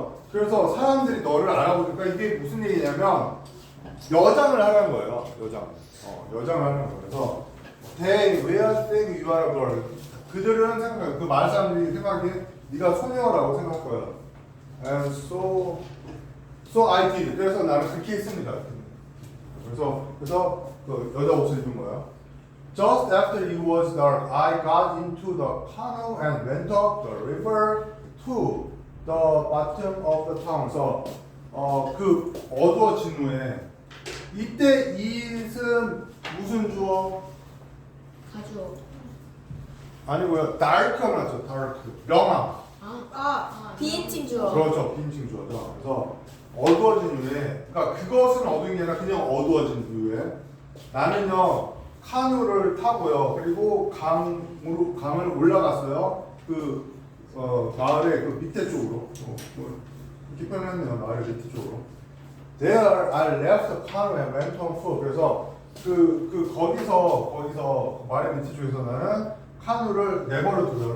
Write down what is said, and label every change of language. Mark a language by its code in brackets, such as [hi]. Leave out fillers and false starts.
[ko] 그래서 사람들이 너를 알아보니까 이게 무슨 얘기냐면 여장을 하라는 거예요. 여장을 하는 거예요. 그래서 [en] they will think you are a girl. [ko] 그들은 생각해요. 그 많은 사람들이 생각하기에 네가 소녀라고 생각할 거예요. [en] And so I did. [ko] 그래서 나는 그렇게 했습니다. 그래서 그 여자 옷을 입은 거예요. [en] Just after it was dark, I got into the canoe and went up the river to the bottom of the town. [ko] 그래서 그 어두워진 후에 이때 it은 무슨 주어? 가주어. 아니고요. dark가 맞죠. dark. 명암. 비인칭 주어. 그렇죠. 비인칭 주어죠. 그래서 어두워진 후에, 그러니까 그것은 어두운 게 아니라 그냥 어두워진 후에 나는요 카누를 타고요. 그리고 강을 올라갔어요. 그 마을의 그 밑에 쪽으로. 이렇게 표현했네요. 마을의 밑에 쪽으로. [en] There I left the canoe and went on foot. [ko] 그래서 거기서 마을의 밑에 쪽에서 나는 카누를 내버려 두고요.